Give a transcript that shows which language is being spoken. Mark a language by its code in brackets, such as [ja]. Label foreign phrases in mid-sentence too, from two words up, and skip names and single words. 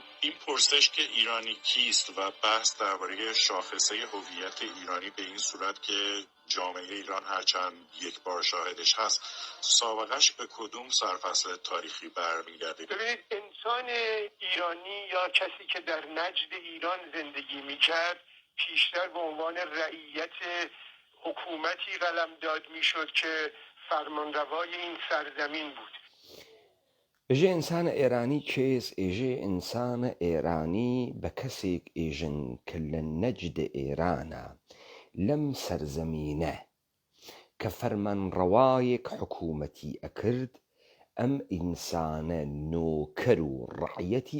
[fa] این پرسش که ایرانی کیست و بحث درباره شاخصه هویت ایرانی به این صورت که جامعه ایران هرچند یک بار شاهدش هست، سابقش به کدوم سرفصل تاریخی برمیگرده؟ ببینید، انسان ایرانی یا کسی که در نجد ایران زندگی میکرد پیشتر به عنوان رعیت حکومتی قلمداد میشد که فرمانروای این سرزمین بود. [ckb] ئێژێ ئینسانە ئێرانی کێس ئێژێ ئینسانە ئێرانی بە کەسێک ئێژن کە لە نەجدە ئێرانە لەم سەرزەمینە کە فەرمانڕەوایەک حکوومەتی ئەکرد ئەم ئینسانە نۆکەر و ڕەعیەتی